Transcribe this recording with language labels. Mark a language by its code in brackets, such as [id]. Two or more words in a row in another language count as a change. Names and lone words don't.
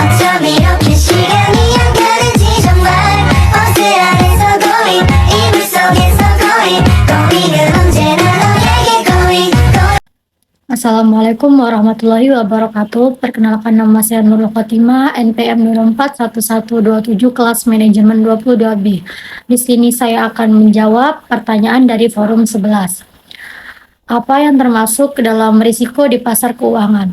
[ko] 이렇게 시간이 안 가는지 정말 버스 안에서 고민 이불 속에서 고민은 언제나 너에게 고민. [ar] السلام عليكم ورحمة الله وبركاته. [id] Perkenalkan, nama saya Nurul Khotimah, NPM 041127 kelas manajemen 22B. Di sini saya akan menjawab pertanyaan dari forum 11. Apa yang termasuk ke dalam risiko di pasar keuangan?